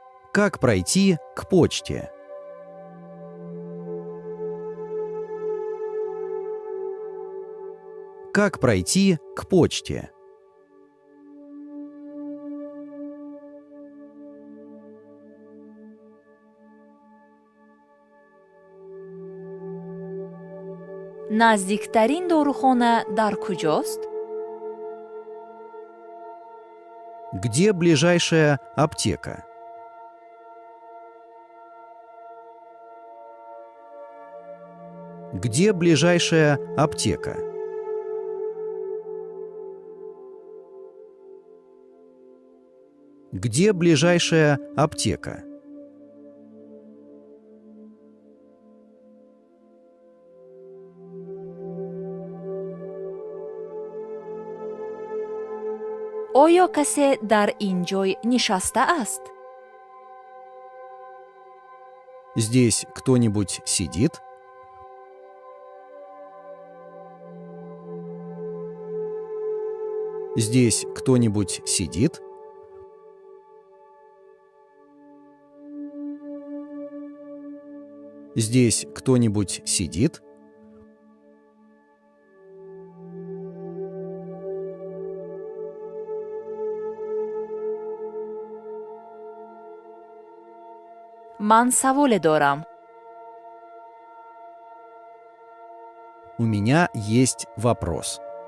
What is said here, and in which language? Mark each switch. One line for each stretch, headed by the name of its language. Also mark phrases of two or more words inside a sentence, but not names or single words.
Russian: Как пройти к почте? Как пройти к почте?
Tajik: наздиктарин дорухона дар куҷост?
Russian: Где ближайшая аптека? Где ближайшая аптека? Где ближайшая аптека?
Tajik: оё касе дар ин ҷой нишастааст?
Russian: Здесь кто-нибудь сидит? Здесь кто-нибудь сидит? Здесь кто-нибудь сидит?
Tajik: ман саволе дорам.
Russian: У меня есть вопрос.